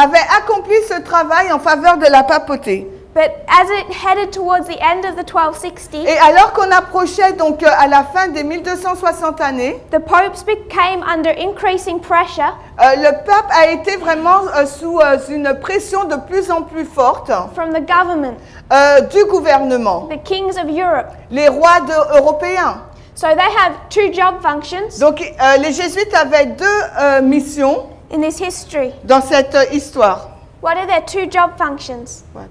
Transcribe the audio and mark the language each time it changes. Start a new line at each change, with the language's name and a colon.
French: avait accompli ce travail en faveur de la papauté.
English: But as it headed towards the end of the 1260,
French: Et alors qu'on approchait donc à la fin des 1260 années,
English: the popes became under increasing pressure
French: le pape a été vraiment sous une pression de plus en plus forte
English: from the government,
French: du gouvernement,
English: the kings of Europe.
French: les rois européens.
English: So they have two job functions
French: Donc les jésuites avaient deux missions
English: in this history.
French: dans cette histoire.
English: What are their two job functions?